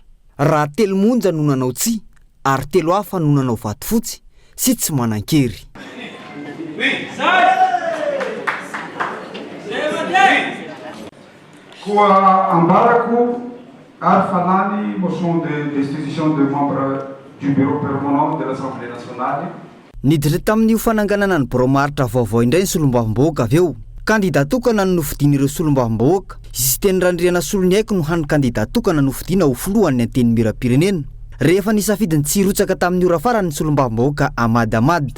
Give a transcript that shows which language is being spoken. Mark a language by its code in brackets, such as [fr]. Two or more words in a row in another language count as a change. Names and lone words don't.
[mg] Raha 3 monja no nanao tsia ary 3 hafa no nanao vato fotsy sy tsy manan-kery. Koa ambarako ary falany [fr] motion de destitution de membre du bureau permanent de l'Assemblée nationale. [mg] Niditra tamin'io fananganana ny birao maharitra vaovao indray ny solombavambahoaka avy eo. Kandida tokana no nofidin'ireo solombavambahoaka. Izy teny randriana solony haiko no hany kandida tokana nofidina ho foloan'ny anteny mera-pirenena. Rehefa nisafidiny tsy hirotsaka tamin'ny ora farany ny solombavambahoaka Amadamad.